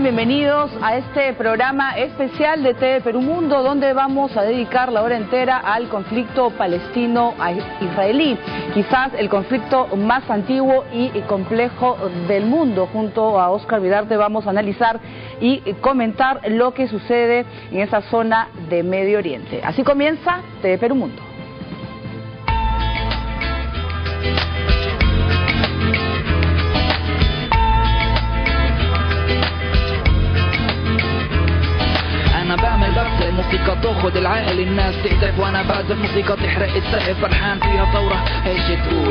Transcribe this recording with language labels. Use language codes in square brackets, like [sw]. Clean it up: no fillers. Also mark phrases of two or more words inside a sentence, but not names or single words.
[es] Bienvenidos a este programa especial de TV Perú Mundo, donde vamos a dedicar la hora entera al conflicto palestino-israelí, quizás el conflicto más antiguo y complejo del mundo. Junto a Oscar Vidarte vamos a analizar y comentar lo que sucede en esa zona de Medio Oriente. Así comienza TV Perú Mundo. [ar] انا بعمل بس الموسيقى تاخد العقل، الناس تهتف وانا بعزف موسيقى تحرق السقف، فرحان فيها ثورة ايش تقول؟